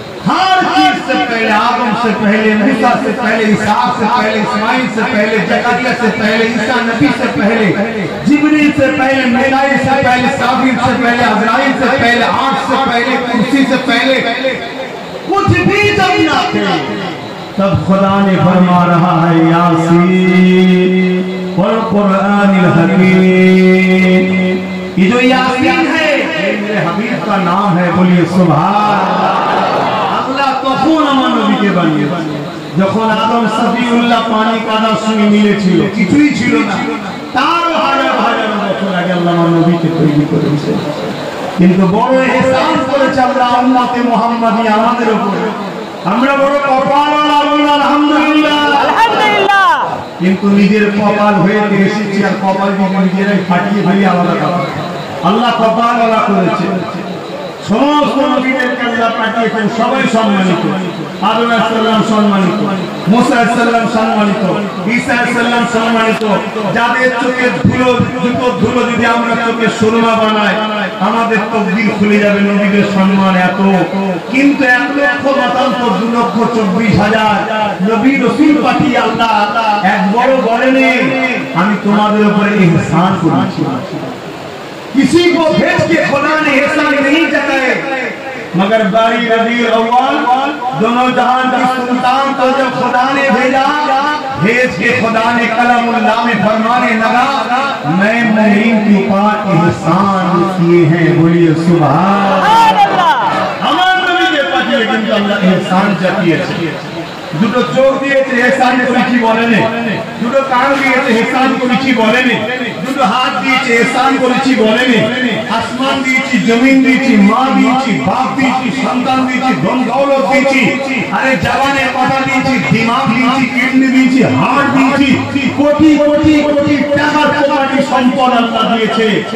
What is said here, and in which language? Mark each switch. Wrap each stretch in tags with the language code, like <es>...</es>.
<hi>हर चीज से पहले, आदम से पहले, मूसा से पहले, इसहाक से पहले, इस्माइल से पहले, जकरिया से पहले, ईसा नबी से पहले, जिब्रील से पहले, मीकाईल से पहले, साबिर से पहले, अज़राइल से पहले, आग से पहले, कुर्सी से पहले, कुछ भी जब ना थे, तब खुदा ने फरमा रहा है</hi> <ar>यासीन वल कुरआनिल हकीम।</ar> <hi>ये जो यासीन है मेरे हबीब का नाम है। बोलिए सुभान।</hi> <bn>তখন আমার নবীকে বানিয়ে, যখন আদম সফিউল্লাহ পানি কাদা সঙ্গে মিলেছিল, কিছুই ছিল না, তার হাজার হাজার বছর আগে আল্লাহ আমার নবীকে তৈরি করেছে। কিন্তু বড় ইহসান করেছে আমরা উম্মতে মুহাম্মাদি আমাদের উপরে। আমরা বড় কপালওয়ালা, বলুন আলহামদুলিল্লাহ। আলহামদুলিল্লাহ। কিন্তু নিজের কপাল হয়ে এসেছি, আর কপাল নিজেরাই ফাটিয়ে ফেলি, আলাদা কথা। আল্লাহ কপালওয়ালা করেছে। সমস্ত নবীদেরকে আল্লাহ পাঠিয়েছেন, সবাই সম্মানিত। আদম আলাইহিস সালাম সম্মানিত, মুসা আলাইহিস সালাম সম্মানিত, ঈসা আলাইহিস সালাম সম্মানিত। যাদের চোখের ধুলো, জুতোর ধুলো যদি আমরা চোখে সুরমা বানাই, আমাদের তকদির খুলে যাবে। নবীদের সম্মান এত, কিন্তু ১,৭২,২,২৪,০০০ নবী রাসূল পাঠিয়ে আল্লাহ একবার বলেনি আমি তোমাদের উপরে ইহসান করেছি।</bn> <hi>किसी को भेज के खुदा ने एहसान नहीं जताए, मगर बारी रबीउल अव्वल दोनों जहान की सुल्तान को जब खुदा ने भेजा, भेज के खुदा ने कलमुल्लाह में फरमाने लगा मैं मुमीन के ऊपर एहसान किए हैं। बोलिए सुभान अल्लाह। हमारे नबी के पास लेकिन अल्लाह एहसान जतिয়েছে।</hi> <bn>দুটো চোখ দিয়েছে, এহসান করেছি বলেনি। দুটো কান দিয়েছে, এহসান করেছি বলেনি। দুটো হাত দিয়েছে, এহসান করেছি বলেনি। আসমান জমিন দিয়েছি, মা দিয়েছি, বাপ দিয়েছি, সন্তান দিয়েছি, ধন দৌলত দিয়েছি, আরে জবানের কথা দিয়েছি, দিমাগ দিয়েছি, কিডনি দিয়েছি, হার্ট দিয়েছি, কোটি কোটি কোটি টাকা কোটি সম্পদ আল্লাহ দিয়েছে।</bn>